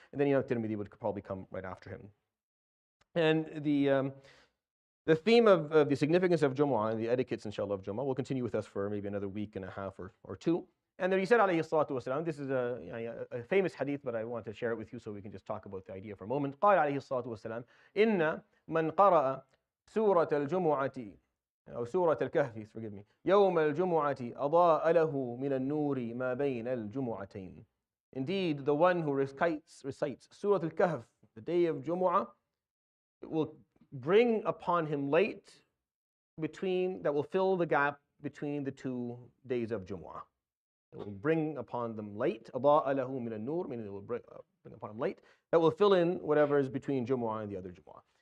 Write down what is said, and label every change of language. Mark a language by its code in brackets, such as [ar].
[en] And then Tirmidhi would probably come right after him. And the theme of the significance of Jumu'ah and the etiquettes, inshallah, of Jumu'ah will continue with us for maybe another week and a half or two. And then he said, alayhi salatu wasalam, this is a famous hadith, but I want to share it with you so we can just talk about the idea for a moment. [ar] قال عليه الصلاة والسلام إن من قرأ سورة الجمعة أو سورة الكهف, [en] forgive me, [ar] يوم الجمعة أضاء له من النور ما بين الجمعتين. [en] Indeed, the one who recites Surah al-Kahf, the day of Jumu'ah, will bring upon him light that will fill the gap between the 2 days of Jumu'ah. It will bring upon them light, [ar] أضاء له من النور, [en] meaning it will bring upon him light that will fill in whatever is between Jumu'ah and the other Jumu'ah.